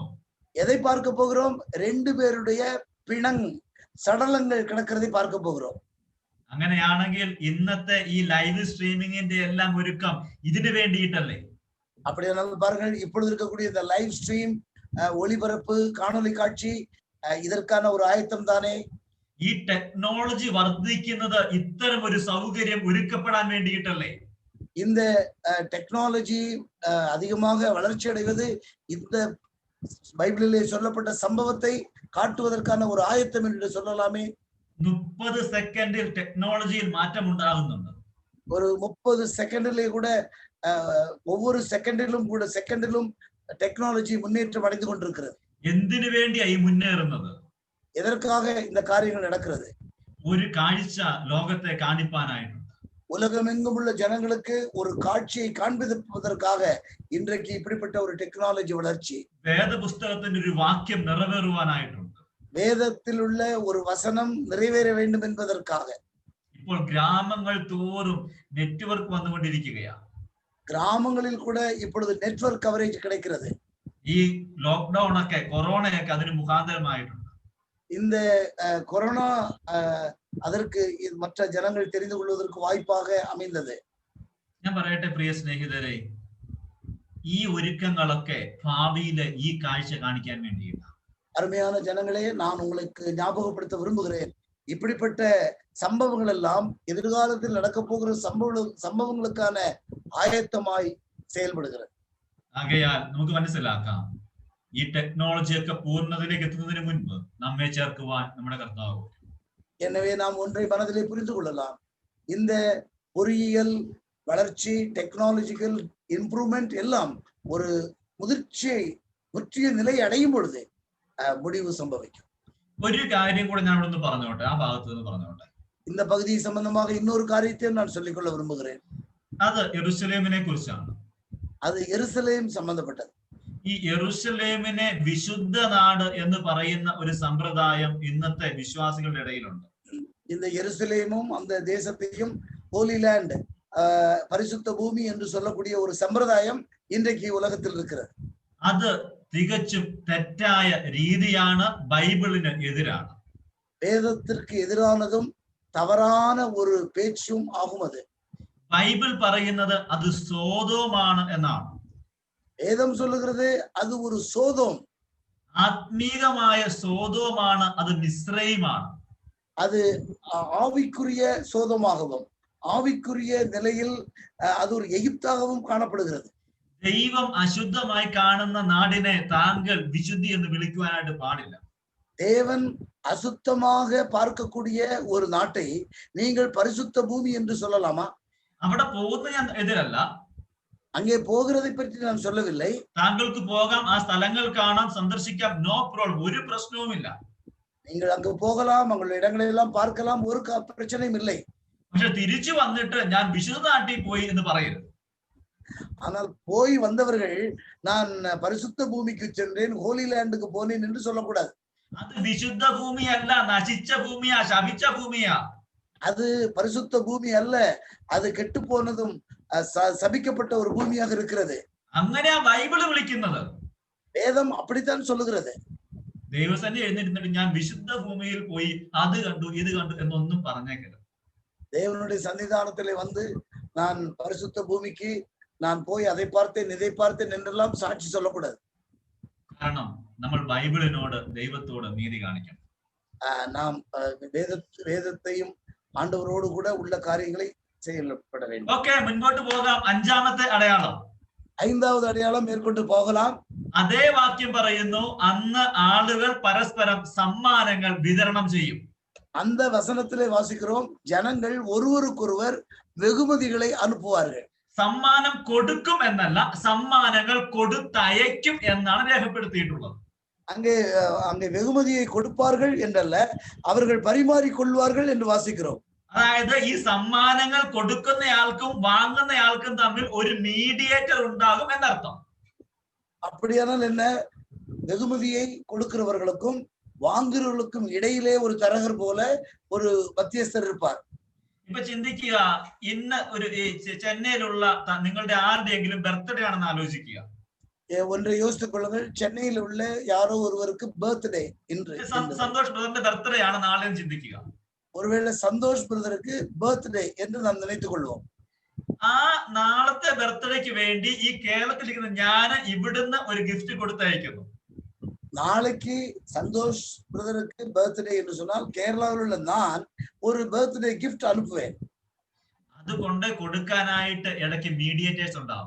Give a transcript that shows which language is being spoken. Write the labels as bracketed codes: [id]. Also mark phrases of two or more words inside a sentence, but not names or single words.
[ta] எதை பார்க்க போகிறோம்? 2 பேருடைய சடலங்கள் கிடக்கிறதை பார்க்க போகிறோம். [ml] അങ്ങനെയാണെങ്കിൽ ഇന്നത്തെ ഈ [en] live streaming-ന്റെ [ml] എല്ലാം ഒരുക്കം ഇതിനു വേണ്ടിയിട്ടല്ലേ? [ta] அப்படியானால் பாருங்கள், இப்பொழுது இருக்கக்கூடிய இந்த [en] live stream [ta] ஒளிபரப்பு காணொலி காட்சி இதற்கான ஒரு ஆயத்தம் தானே. [ml] ഈ ടെക്നോളജി വർദ്ധിക്കുന്നത് ഇത്തരം ഒരു സൗകര്യം ഒരുക്കപ്പെടാൻ വേണ്ടിയിട്ടല്ലേ? [ta] இந்த டெக்னாலஜி அதிகமாக வளர்ச்சி அடைவது இந்த பைபிளிலே சொல்லப்பட்ட சம்பவத்தை காட்டுவதற்கான ஒரு ஆயத்தம் என்று சொல்லலாமே. [ml] 30 സെക്കൻഡിൽ ടെക്നോളജിയിൽ മാറ്റം ഉണ്ടാകുന്നുണ്ട്. [ta] ஒரு 30 செகண்டிலே கூட ஒவ்வொரு செகண்டிலும் டெக்னாலஜி முன்னேற்றம் அடைந்து கொண்டிருக்கிறது. [ml] എന്തിനു വേണ്ടിയാ ഈ മുന്നേറുന്നത്? [ta] எதற்காக இந்த காரியங்கள் நடக்கிறது? [ml] ഒരു കാഴ്ച ലോകത്തെ കാണിപ്പാനായിട്ടുണ്ട്. [ta] உலகமெங்கும் உள்ள ஜனங்களுக்கு ஒரு காட்சியை காண்பிப்பதற்காக இன்றைக்கு இப்படிப்பட்ட ஒரு டெக்னாலஜி வளர்ச்சி. [ml] വേദപുസ്തകത്തിന്റെ ഒരു വാക്യം നിറവേറുവാനായിട്ടുണ്ട്. [ta] வேதத்தில் உள்ள ஒரு வசனம் நிறைவேற வேண்டும் என்பதற்காக. [ml] ഇപ്പോൾ ഗ്രാമങ്ങൾ തോറും നെറ്റ്വർക്ക് വന്നുകൊണ്ടിരിക്കുകയാണ്. [ta] கிராமங்களில் கூட இப்பொழுது [en] network coverage [ta] கிடைக்கிறது. [ml] ഈ ലോക്ക്ഡൌൺ ഒക്കെ, കൊറോണയൊക്കെ അതിന് മുഖാന്തരമായിട്ടുണ്ട്. [ta] இந்த கொரோனா அதற்கு மற்ற ஜனங்கள் தெரிந்து கொள்வதற்கு வாய்ப்பாக அமைந்தது. [ml] ഞാൻ പറയട്ടെ പ്രിയ സ്നേഹിതരെ, ഈ ഒരുക്കങ്ങളൊക്കെ ഭാവിയിലെ ഈ കാഴ്ച കാണിക്കാൻ വേണ്ടിയിട്ടാണ്. [ta] அருமையான ஜனங்களே, நான் உங்களுக்கு ஞாபகப்படுத்த விரும்புகிறேன், இப்படிப்பட்ட சம்பவங்கள் எல்லாம் எதிர்காலத்தில் நடக்க போகிற சம்பவங்களுக்கான ஆயத்தமாய் செயல்படுகிறது. [ml] ആകയാൽ നമുക്ക് മനസ്സിലാക്കാം, ഈ ടെക്നോളജിയൊക്കെ പൂർണ്ണതയിലേക്ക് എത്തുന്നതിന് മുൻപ് നമ്മെ ചേർക്കുവാൻ നമ്മുടെ കർത്താവ്. [ta] எனவே நாம் ஒன்றை மனதிலே புரிந்து கொள்ளலாம். இந்த பொறியியல் வளர்ச்சி, [en] technological improvement [ta] எல்லாம் ஒரு முற்றிய நிலை அடையும் பொழுது முடிவு சம்பவிக்கும். [ml] ഒരു കാര്യം കൂടെ ഞാൻ ഇവിടെ പറഞ്ഞോട്ടെ, ആ ഭാഗത്ത് നിന്ന് പറഞ്ഞോട്ടെ. [ta] இந்த பகுதி சம்பந்தமாக இன்னொரு காரியத்தையும் நான் சொல்லிக்கொள்ள விரும்புகிறேன். [ml] അത് യെരൂശലേമിനെ കുറിച്ചാണ്. [ta] அது எருசலேம் சம்பந்தப்பட்டது. [ml] ഈ യെരൂശലേമിനെ വിശുദ്ധ നാട് എന്ന് പറയുന്ന ഒരു സമ്പ്രദായം ഇന്നത്തെ വിശ്വാസികളുടെ ഇടയിലുണ്ട്. [ta] இந்த எருசலேமும் அந்த தேசத்தையும் [en] holy land, [ta] பரிசுத்த பூமி என்று சொல்லக்கூடிய ஒரு சம்பிரதாயம் இன்றைக்கு உலகத்தில் இருக்கிறது. [ml] അത് തികച്ചും തെറ്റായ രീതിയാണ്, ബൈബിളിന് എതിരാണ്. [ta] வேதத்திற்கு எதிரானதும் தவறான ஒரு பேச்சும் ஆகும். அது [ml] ബൈബിൾ പറയുന്നത് അത് സോദോമാണ് എന്നാണ്. [ta] வேதம் சொல்லுகிறது அது ஒரு சோதோம். [ml] ആത്മീകമായ സോദോമാണ്, അത് മിസ്രൈമാണ്. [ta] அது ஆவிக்குரிய சோதமாகவும் ஆவிக்குரிய நிலையில் அது ஒரு எகிப்தாகவும் காணப்படுகிறது. [ml] ദൈവം അശുദ്ധമായി കാണുന്ന നാടിനെ താങ്കൾ വിശുദ്ധി എന്ന് വിളിക്കുവാനായിട്ട് പാടില്ല. [ta] தேவன் அசுத்தமாக பார்க்கக்கூடிய ஒரு நாட்டை நீங்கள் பரிசுத்த பூமி என்று சொல்லலாமா? [ml] അവിടെ പോകുന്ന ഞാൻ എതിരല്ല, [ta] அங்கே போகிறதை பற்றி நான் சொல்லவில்லை. [ml] താങ്കൾക്ക് പോകാം, ആ സ്ഥലങ്ങൾ കാണാം, സന്ദർശിക്കാം, [en] no problem, [ml] ഒരു പ്രശ്നവുമില്ല. [ta] நீங்கள் அங்கு போகலாம், உங்களுடைய இடங்களை எல்லாம் பார்க்கலாம், ஒரு பிரச்சனையும் இல்லை. [ml] പക്ഷെ തിരിച്ചു വന്നിട്ട് ഞാൻ വിശുദ്ധ നാട്ടിൽ പോയി എന്ന് പറയരുത്. [ta] ஆனால் போய் வந்தவர்கள் நான் பரிசுத்த பூமிக்கு சென்றேன், [en] holy land-க்கு [ta] போனேன் என்று சொல்லக்கூடாது. [ml] അത് വിശുദ്ധ ഭൂമിയല്ല, നശിച്ച ഭൂമിയാ, ശപിച്ച ഭൂമിയാ. [ta] அது பரிசுத்த பூமி அல்ல, அது கெட்டு போனதும் சபிக்கப்பட்ட ஒரு பூமியாக இருக்கிறது. [ml] അങ്ങനെയാ ബൈബിള് വിളിക്കുന്നത്. [ta] வேதம் அப்படித்தான் சொல்லுகிறது. [ml] ദൈവസന്നിധി എഴുന്നേറ്റ് ഞാൻ വിശുദ്ധ ഭൂമിയിൽ പോയി അത് കണ്ടു ഇത് കണ്ടു എന്നൊന്നും പറഞ്ഞേക്കരുത്. [ta] தேவனுடைய சன்னிதானத்திலே வந்து நான் பரிசுத்த பூமிக்கு நான் போய் அதை பார்த்தேன் இதை பார்த்தேன் என்றெல்லாம் சாட்சி சொல்லக்கூடாது. [ml] കാരണം നമ്മൾ ബൈബിളിനോട് ദൈവത്തോട് നീതി കാണിക്കണം. [ta] நாம் வேதத்தையும் ஆண்டவரோடு கூட உள்ள காரியங்களை செய்யப்பட வேண்டும். [ml] ഓക്കെ, മുൻപോട്ട് പോകാം. അഞ്ചാമത്തെ അടയാളം, [ta] ஐந்தாவது அடையாளம் மேற்கொண்டு போகலாம். [ml] അതേ വാക്യം പറയുന്നു, അന്ന് ആളുകൾ പരസ്പരം സമ്മാനങ്ങൾ വിതരണം ചെയ്യും. [ta] அந்த வசனத்திலே வாசிக்கிறோம், ஜனங்கள் ஒருவருக்கொருவர் வெகுமதிகளை அனுப்புவார்கள். [ml] സമ്മാനം കൊടുക്കും എന്നല്ല, സമ്മാനങ്ങൾ കൊടുത്തയക്കും എന്നാണ് രേഖപ്പെടുത്തിയിട്ടുള്ളത്. [ta] அங்கே வெகுமதியை கொடுப்பார்கள் என்றல்ல, அவர்கள் பரிமாறிக்கொள்வார்கள் என்று வாசிக்கிறோம். [ml] അതായത് ഈ സമ്മാനങ്ങൾ കൊടുക്കുന്നയാൾക്കും വാങ്ങുന്നയാൾക്കും തമ്മിൽ ഒരു മീഡിയേറ്റർ ഉണ്ടാകും എന്നർത്ഥം. [ta] அப்படியானால் என்ன? வெகுமதியை கொடுக்கிறவர்களுக்கும் வாங்குறவர்களுக்கும் இடையிலே ஒரு தரகர் போல ஒரு மத்தியஸ்தர் இருப்பார். [ml] ഇപ്പൊ ചിന്തിക്കുക, ഇന്ന് ഒരു ചെന്നൈയിലുള്ള നിങ്ങളുടെ ആരുടെയെങ്കിലും ബർത്ത്ഡേ ആണെന്ന് ആലോചിക്കുക. [ta] ஒன்றை யோசித்துக் கொள்ளுங்கள், சென்னையில் உள்ள யாரோ ஒருவருக்கு பர்த்டே இன்று. [ml] സന്തോഷ് ബ്രദറിന്റെ ബർത്ത്ഡേ ആണ് നാളെ ചിന്തിക്കുക. [ta] ஒருவேளை சந்தோஷ் பிரதருக்கு பர்த்டே என்று நாம் நினைத்துக் கொள்வோம். [ml] ആ നാളത്തെ ബർത്ത്ഡേക്ക് വേണ്ടി ഈ കേരളത്തിലിരിക്കുന്ന ഞാൻ ഇവിടുന്ന് ഒരു ഗിഫ്റ്റ് കൊടുത്തയക്കുന്നു. [ta] நாளைக்கு சந்தோஷ் பிரதருக்கு பர்த்டே என்று சொன்னால் கேரளாவில் உள்ள நான் ஒரு [en] birthday gift [ta] அனுப்புவேன். [ml] അതുകൊണ്ട് കൊടുക്കാനായിട്ട് ഇടയ്ക്ക് മീഡിയേറ്റേഴ്സ് ഉണ്ടാവും.